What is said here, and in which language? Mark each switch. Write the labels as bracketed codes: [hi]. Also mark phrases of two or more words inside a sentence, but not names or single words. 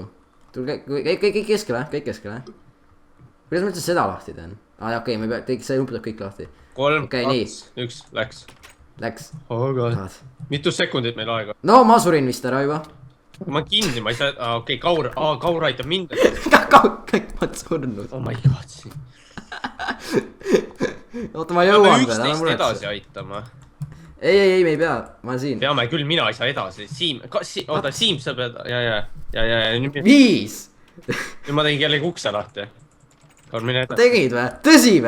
[et] tulge , kõik keskele , kõik keskele . kuidas ma üldse seda lahti teen ? aa , okei , ma ei pea , kõik , see nuputab kõik lahti . 3 , Okei, 2 , 1 , läks . Läks . [en] oh god . [et] mitu sekundit meil aega ? no ma surin vist ära juba . ma kinni , ma ei saa , okei , Kaur aitab mind . kõik ma olen surnud . [en] oh my god . [et] oota , ma peame jõuan veel , ära üksteist muretse edasi . aitama . ei , me ei pea , ma olen siin . peame küll , mina ei saa edasi . Siim , oota , Siim saab edasi , ja , nüüd 5 . ma tegin kellegi ukse lahti . Kaur , mine edasi . tegid või ? tõsi või ?